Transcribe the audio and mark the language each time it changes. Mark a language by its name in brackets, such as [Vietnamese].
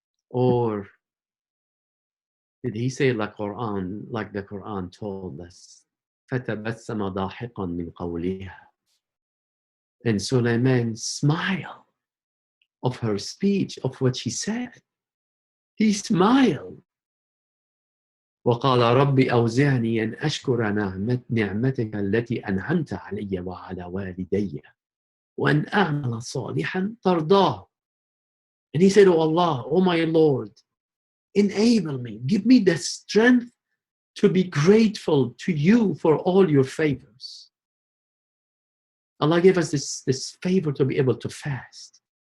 [English] Or did he say like the Quran told us, [Arabic] فَتَبَسَّمَ ضَاحِقًا مِنْ قَوْلِهَا. [English] And Sulaiman smiled of her speech, of what she said. He smiled. [Arabic] وقال رب أوزعني أن أشكر نعمتك التي أنعمت علي وعلى والدي وأن أعمل صالحا ترضاه. [English] And he said, oh Allah, oh my Lord, enable me, give me the strength to be grateful to you for all your favors. Allah gave us this favor to be able to fast.